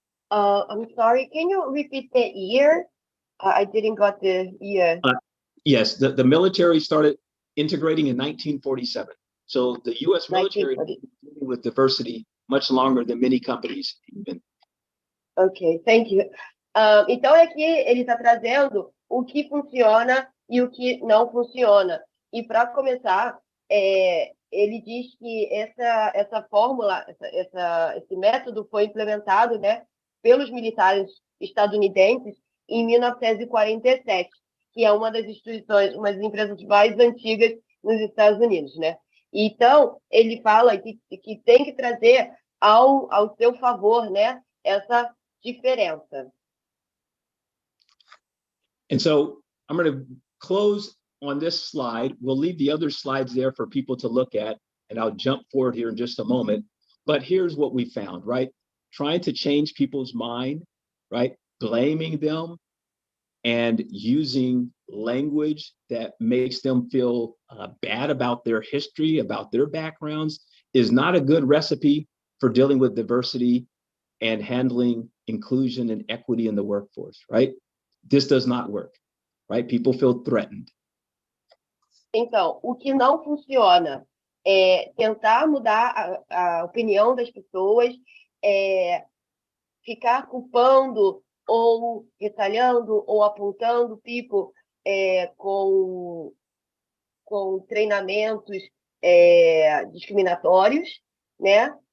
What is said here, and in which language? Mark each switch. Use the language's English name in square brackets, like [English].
[English] I'm sorry, can you repeat the year? I didn't got the year. Yes, the military started integrating in 1947. So the U.S. military has been dealing with diversity much longer than many companies even. Ok, thank you. [Portuguese] Então, aqui ele está trazendo o que funciona e o que não funciona. E para começar, ele diz que essa fórmula, esse método foi implementado, né, pelos militares estadunidenses em 1947, que é uma das instituições, uma das empresas mais antigas nos Estados Unidos, né? Então, ele fala que tem que trazer ao seu favor, né, essa diferença. [English] And so I'm going to close on this slide. We'll leave the other slides there for people to look at, and I'll jump forward here in just a moment. But here's what we found, right? Trying to change people's mind, right? Blaming them and using language that makes them feel bad about their history, about their backgrounds, is not a good recipe for dealing with diversity and handling inclusion and equity in the workforce, right? This does not work, right? People feel threatened. [Portuguese] Então, o que não funciona é tentar mudar a opinião das pessoas, ficar culpando ou retalhando ou apontando [English] people [Portuguese] com treinamentos discriminatórios, né?